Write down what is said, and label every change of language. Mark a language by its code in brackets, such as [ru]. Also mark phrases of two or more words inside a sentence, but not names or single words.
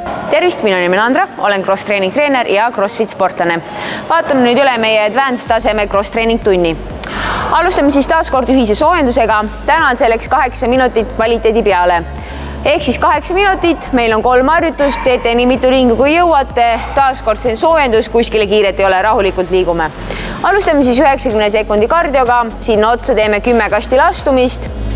[et] Tervist, minu nimi on Andra, olen [en] cross training [et] treener ja CrossFit sportlane. Vaatame nüüd üle meie advanced taseme [en] cross training [et] tunni. Alustame siis taas kord ühise soojendusega. Täna on selleks 8 minutit kvaliteedi peale. Ehk siis 8 minutit, meil on 3 harjutust, teete nii mitu ringi kui jõuate. Taas kord see soojendus, kuskile kiiret ei ole, rahulikult liigume. Alustame siis 90 sekundi kardioga, sinna otsa teeme 10 kasti lastumist.